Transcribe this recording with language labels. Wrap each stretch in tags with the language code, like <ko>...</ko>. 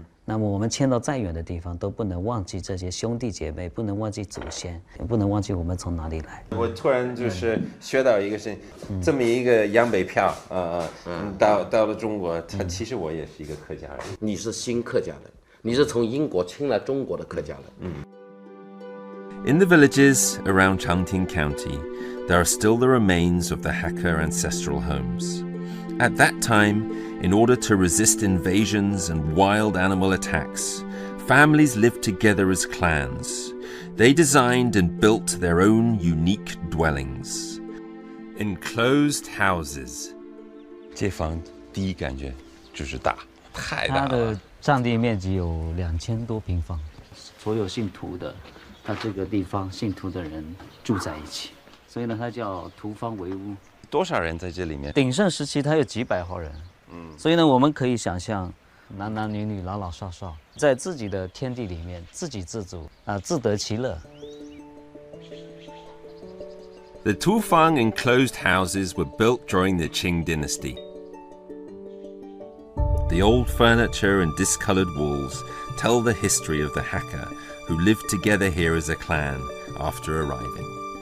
<zh>那么我们迁到再远的地方，都不能忘记这些兄弟姐妹，不能忘记祖先，也不能忘记我们从哪里来。我突然就是学到一个事情，这么一个洋北漂到了中国，其实我也是一个客家人。你是新客家人，你是从英国迁来中国的客家人。</zh> <en>In the villages around Changting County, there are still the remains of the Hakka ancestral homes. At that time, in order to resist invasions and wild animal attacks, families lived together as clans. They designed and built their own unique dwellings. Enclosed houses.</en> <zh>这房第一感觉就是大，太大了。它的占地面积有2000多平方，所有姓涂的，它这个地方姓涂的人住在一起，所以呢，它叫涂坊为屋。多少人在这里面？鼎盛时期，它有几百号人。所以呢，我们可以想象，男男女女、老老少少，在自己的天地里面自给自足自得其乐。</zh> <en>The Tufang enclosed houses were built during the Qing dynasty. The old furniture and discolored walls tell the history of the Hakka who lived together here as a clan after arriving.</en>